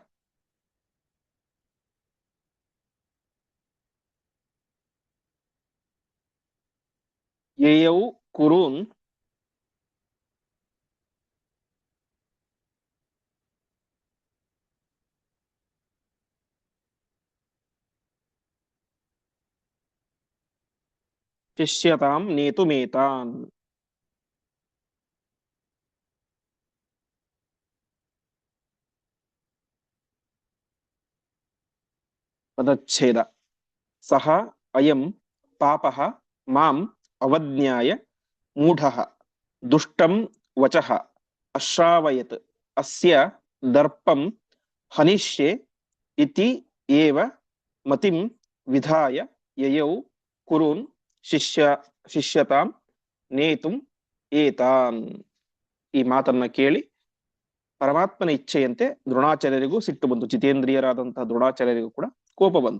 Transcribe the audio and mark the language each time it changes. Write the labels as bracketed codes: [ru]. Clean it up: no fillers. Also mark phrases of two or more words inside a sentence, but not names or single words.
[sa] ಯಯೌ ಕುರುನ್ ಶಿಷ್ಯತಾಂ ನೇತುಮೇತಾನ್. [kn] ಪದಚ್ಛೇದ. [sa] ಸಹ ಅಯಂ ಪಾಪಃ ಮಾಂ ಅವಜ್ಞಾಯ ಮೂಢಃ ದುಷ್ಟಂ ವಚಃ ಅಶ್ರಾವಯತ್ ಅಸ್ಯ ದರ್ಪಂ ಹನಿಷ್ಯೆ ಇತಿ ಏವ ಮತಿಂ ವಿಧಾಯ ಯಯೌ ಕುರುನ್ ಶಿಷ್ಯತಾಂ ನೇತುಂ ಏತಾನ್. [kn] ಈ ಮಾತನ್ನ ಕೇಳಿ ಪರಮಾತ್ಮನ ಇಚ್ಛೆಯಂತೆ ದ್ರೋಣಾಚಾರ್ಯರಿಗೂ ಸಿಟ್ಟು ಬಂತು, ಜಿತೇಂದ್ರಿಯರಾದಂತಹ ದ್ರೋಣಾಚಾರ್ಯರಿಗೂ ಕೂಡ ಕೋಪ ಬಂತು.